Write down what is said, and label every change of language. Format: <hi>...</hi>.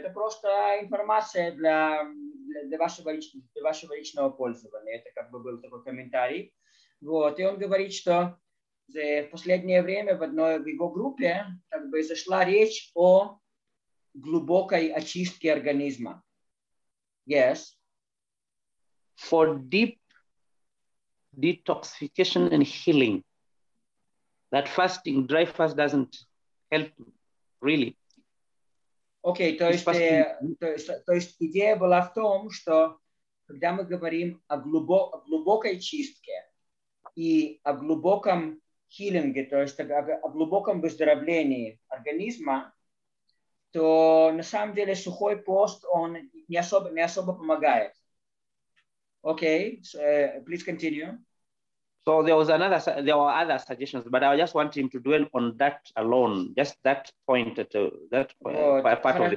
<ru>Это просто информация для вашего личного пользования. Это был такой комментарий. Вот. И он говорит, что в последнее время в его группе зашла речь о глубокой очистке организма.</ru> <en>Yes. For deep detoxification and healing. That fasting, dry fast doesn't help really.</en> <ru>Окей, то есть идея была в том, что когда мы говорим о глубокой чистке и о глубоком хилинге, то есть о глубоком выздоровлении организма, то на самом деле сухой пост, он не особо помогает.</ru> <en>Okay, please continue. So there were other suggestions, but I just want him to dwell on that alone, just that point, that part of</en>